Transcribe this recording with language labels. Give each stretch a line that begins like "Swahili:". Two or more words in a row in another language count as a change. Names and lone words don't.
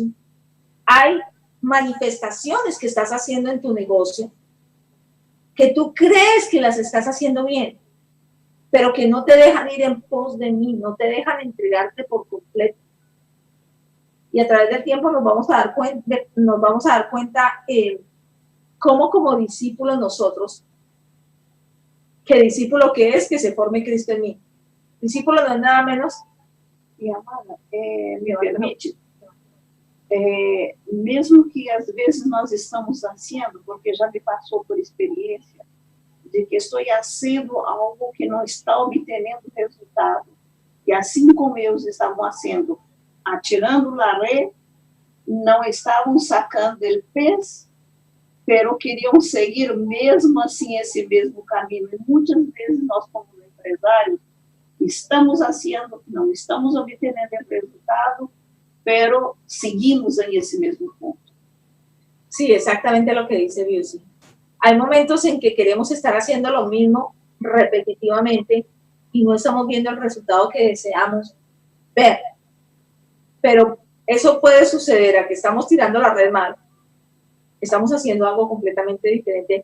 Spanish: Hay manifestaciones que estás haciendo en tu negocio que tú crees que las estás haciendo bien, pero que no te dejan ir en pos de mí, no te dejan entregarte por completo. Y a través del tiempo nos vamos a dar cuenta cómo como discípulos nosotros, que discípulo que es que se forme Cristo en mí. Discípulo no es nada menos.
Portuguese: E amada, me permite, mesmo que às vezes nós estamos ansiando, porque já me passou por experiência, de que estou fazendo algo que não está obtendo resultado. E assim como eles estavam fazendo, atirando
Spanish: la red,
Portuguese: não estavam
Spanish: sacando del pez, pero
Portuguese: queriam seguir mesmo assim esse mesmo caminho. E muitas vezes nós, como empresários, estamos fazendo, não estamos obtendo resultado,
Spanish: pero seguimos en ese mismo punto. Sí, exactamente lo que dice Biusi. Hay momentos en que queremos estar haciendo lo mismo repetitivamente y no estamos viendo el resultado que deseamos ver. Pero eso puede suceder a que estamos tirando la red mal, estamos haciendo algo completamente diferente.